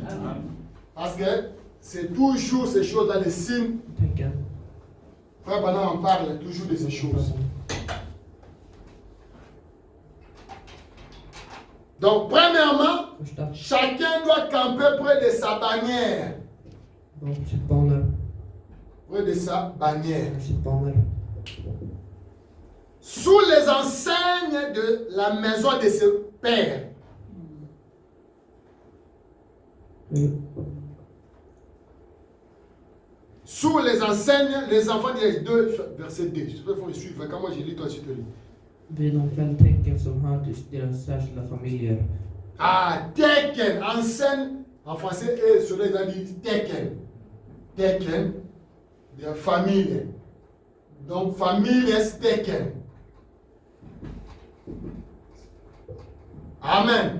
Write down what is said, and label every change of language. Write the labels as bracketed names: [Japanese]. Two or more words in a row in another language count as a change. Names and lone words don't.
[French] Parce que c'est toujours ces choses-là, les signes. [Swedish] Tecken. [French] Frère Bana en parle toujours de ces choses. Donc, premièrement, [Swedish] Första. [French] chacun doit camper près de sa bannière. [Swedish] Bakom sitt baner. [French] Près de sa bannière. [Swedish] Sitt baner. [French] Sous les enseignes de la maison de ses pères. Sous les enseignes, les enfants des 2, verset 2. J'espère qu'il faut le suivre. Quand moi j'ai lu, toi tu te lis. [Swedish] Vid de fälttäcken som hör till deras särskilda familjer. [French] Ah, Teken, enseigne, en français, et sur les amis, Teken. Teken, de famille. Donc, famille est Teken. Amen.